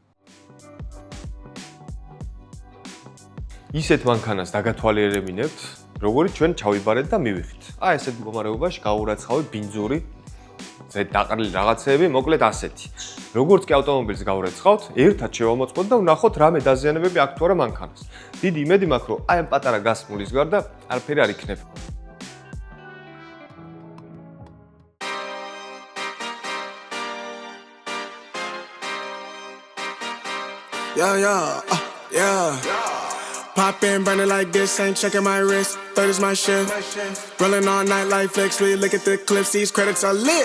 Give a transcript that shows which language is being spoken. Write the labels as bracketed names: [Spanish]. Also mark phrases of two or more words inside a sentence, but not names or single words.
[Georgian] ისეთ მანქანას დაგათვალიერებინებთ, როგორიც ჩვენ ჩავიბარეთ და მივიღეთ. აი ესეთ მდგომარეობაში გაურაცხავი ბინძური, დაყრილი რაღაცეები, მოკლედ ასეთი. როგორც კი ავტომობილს გავრეცხავთ, ერთად შევამოწმოთ და ვნახოთ რამე დაზიანებები აქვს თუ არა მანქანას. დიდი იმედი მაქვს, რომ აი ამ პატარა გასმულის გარდა არაფერი არ იქნება. [English] Yeah. Pop in, burning like this, ain't checking my wrist. Third is my shift. Rolling all night like flex. We look at the clips, these credits are lit.